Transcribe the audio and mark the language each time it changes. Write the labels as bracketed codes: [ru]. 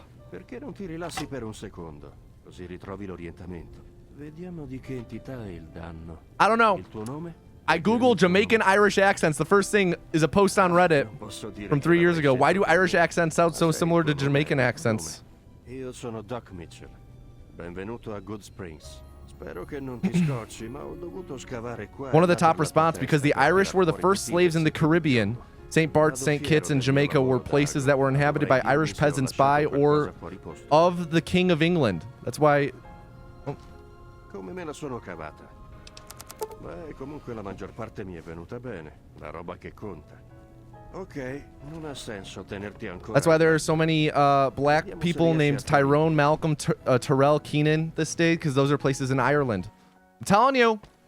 [it] Perché non ti rilassi per un secondo? Così ritrovi l'orientamento. Vediamo di che entità è il danno. [en] I don't know. [it] Il tuo nome? [en] I googled Jamaican Irish accents. The first thing is a post on Reddit from 3 years ago. Why do Irish accents sound so similar to Jamaican accents? [it] Io sono Doc Mitchell. Benvenuto a Good Springs. Spero che non ti scocci, ma ho dovuto scavare qua. [en] One of the top response, because the Irish were the first slaves in the Caribbean. St. Bart's, St. Kitts, and Jamaica were places that were inhabited by Irish peasants by or of the King of England. That's why... Oh. [it] Come me la sono cavata? Beh, comunque la maggior parte mi è venuta bene. La roba che conta. Ok, non ha senso tenerti ancora. [en] That's why there are so many black people named Tyrone, Malcolm, Terrell, Keenan this day, because those are places in Ireland. I'm telling you.